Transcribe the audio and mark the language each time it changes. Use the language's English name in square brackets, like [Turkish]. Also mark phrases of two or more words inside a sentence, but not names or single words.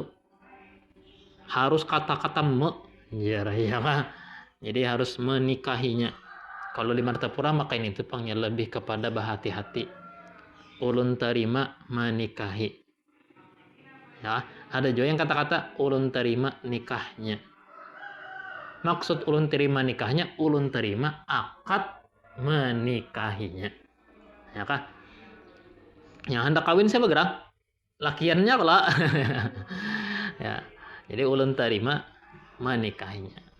[Indonesian] Harus kata-kata ya kah? Jadi harus menikahinya. Kalau di Martapura maka ini itu panggil lebih kepada berhati-hati. Ulun terima menikahi. Ya, ada juga yang kata-kata ulun terima nikahnya. Maksud ulun terima nikahnya, ulun terima akad menikahinya. Ya kah? Yang hendak kawin saya bergerak. Lakiannya pula. Ya, jadi ulun terima menikahinya.